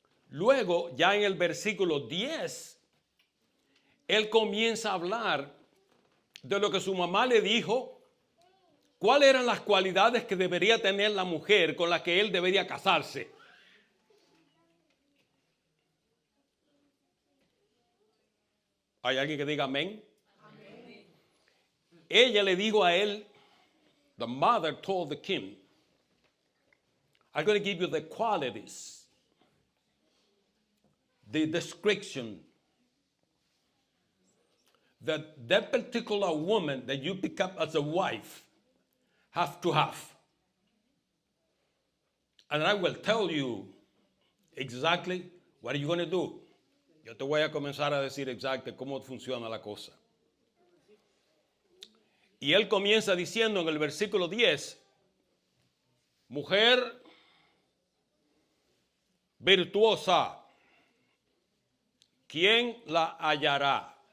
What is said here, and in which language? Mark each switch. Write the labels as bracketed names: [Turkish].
[Spanish] Luego, ya en el versículo 10, él comienza a hablar de lo que su mamá le dijo, cuáles eran las cualidades que debería tener la mujer con la que él debería casarse. ¿Hay alguien que diga amén? Amén. Ella le dijo a él, [English] the mother told the king, I'm going to give you the qualities, the description, that particular woman that you pick up as a wife have to have. And I will tell you exactly what are you going to do. [Spanish] Yo te voy a comenzar a decir exactamente cómo funciona la cosa. Y él comienza diciendo en el versículo 10, mujer virtuosa, ¿quién la hallará?